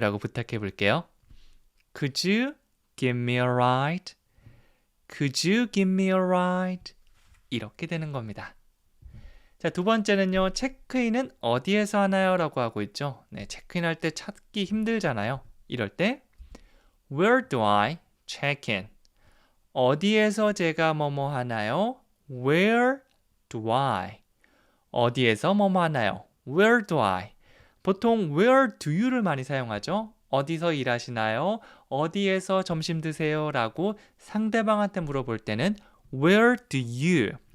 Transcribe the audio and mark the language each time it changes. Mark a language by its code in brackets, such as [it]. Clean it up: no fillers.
[ko] 라고 부탁해 볼게요. [en] Could you give me a ride? Could you give me a ride? [ko] 이렇게 되는 겁니다. 자, 두 번째는요. 체크인은 어디에서 하나요? 라고 하고 있죠. 네, 체크인 할 때 찾기 힘들잖아요. [en] 이럴 때 Where do I check in? [ko] 어디에서 제가 뭐뭐 하나요? [en] Where do I? [ko] 어디에서 뭐뭐 하나요? [en] Where do I? [ko] 보통 [en] where do you [ko] 를 많이 사용하죠. 어디서 일하시나요? 어디에서 점심 드세요? 라고 상대방한테 물어볼 때는 [en] Where do you?